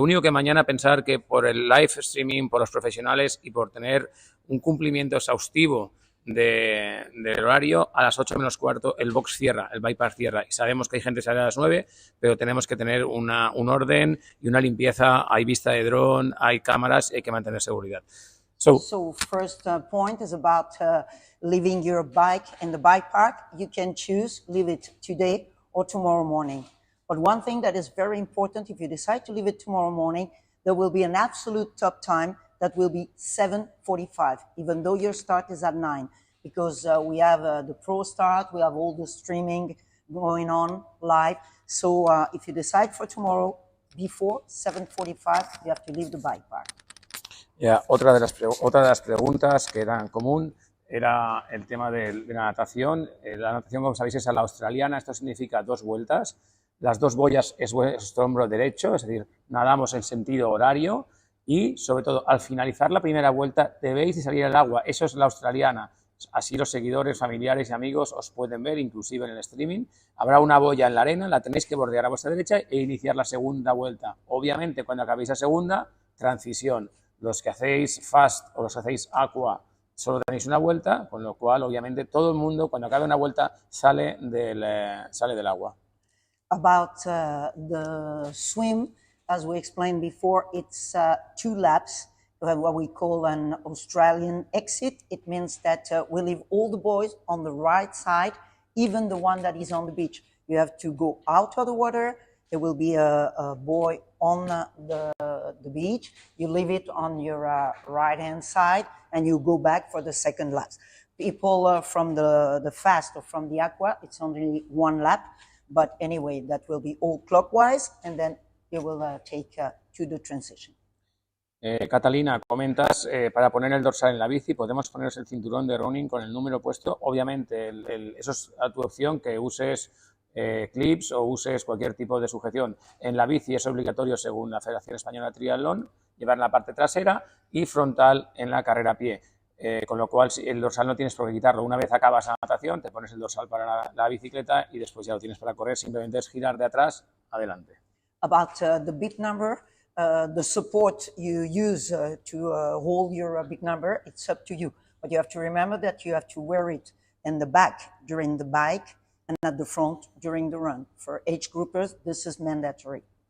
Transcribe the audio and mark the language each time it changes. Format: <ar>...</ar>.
<es>Lo único que mañana pensar que por el live streaming, por los profesionales y por tener un cumplimiento exhaustivo del horario, a las 8 menos cuarto el box cierra, el bypass cierra. Y sabemos que hay gente que sale a las 9, pero tenemos que tener un orden y una limpieza. Hay vista de dron, hay cámaras y hay que mantener seguridad.</es> <en>So first point is about leaving your bike in the bike park. You can choose, leave it today or tomorrow morning. But one thing that is very important, if you decide to leave it tomorrow morning, there will be an absolute top time that will be 7:45, even though your start is at 9, because we have the pro start, we have all the streaming going on live. So if you decide for tomorrow, before 7:45, you have to leave the bike park.</en> <es>Yeah, otra de las preguntas que eran común era el tema de la natación. La natación, como sabéis, es a la australiana. Esto significa 2 vueltas. Las 2 boyas es vuestro hombro derecho, es decir, nadamos en sentido horario y, sobre todo, al finalizar la primera vuelta debéis de salir al agua. Eso es la australiana. Así los seguidores, familiares y amigos os pueden ver, inclusive en el streaming. Habrá una boya en la arena, la tenéis que bordear a vuestra derecha e iniciar la segunda vuelta. Obviamente, cuando acabéis la segunda, transición. Los que hacéis fast o los que hacéis aqua solo tenéis una vuelta, con lo cual, obviamente, todo el mundo, cuando acabe una vuelta, sale del agua.</es> <en>About the swim, as we explained before, it's 2 laps, what we call an Australian exit. It means that we leave all the boys on the right side, even the one that is on the beach. You have to go out of the water, there will be a buoy on the beach. You leave it on your right-hand side, and you go back for the second lap. People from the fast or from the aqua, it's only one lap, but anyway, that will be all clockwise, and then you will take to the transition.</en> <es>Catalina, comentas, para poner el dorsal en la bici podemos ponernos el cinturón de running con el número puesto. Obviamente, eso es a tu opción, que uses clips o uses cualquier tipo de sujeción. En la bici es obligatorio, según la Federación Española de Triatlón, llevar la parte trasera y frontal en la carrera a pie. Con lo cual, si el dorsal no tienes por qué quitarlo. Una vez acabas la natación, te pones el dorsal para la bicicleta y después ya lo tienes para correr. Simplemente es girar de atrás adelante.</es> <en>About the bit number, the support you use to hold your bit number, it's up to you. But you have to remember that you have to wear it in the back during the bike and at the front during the run. For age groupers, this is mandatory.</en>